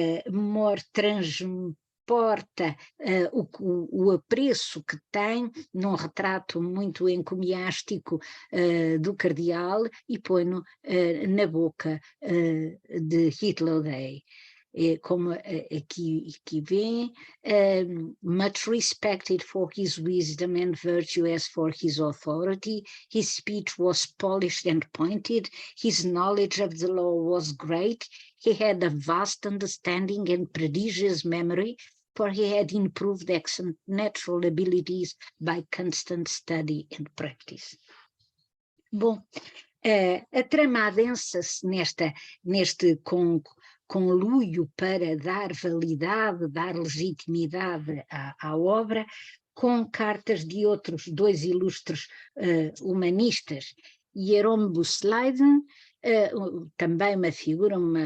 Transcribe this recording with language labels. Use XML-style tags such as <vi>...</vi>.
<pt>More transporta o apreço que tem num retrato muito encomiástico do cardeal e põe-no na boca de Hitler Day. Como aqui vem,</pt> <en>much respected for his wisdom and virtue as for his authority, his speech was polished and pointed, his knowledge of the law was great, he had a vast understanding and prodigious memory, for he had improved excellent natural abilities by constant study and practice.</en> <pt>Bom, a trama adensa-se neste conluio para dar validade, dar legitimidade à obra, com cartas de outros dois ilustres humanistas, Jerome Bussleiden, também uma figura</pt>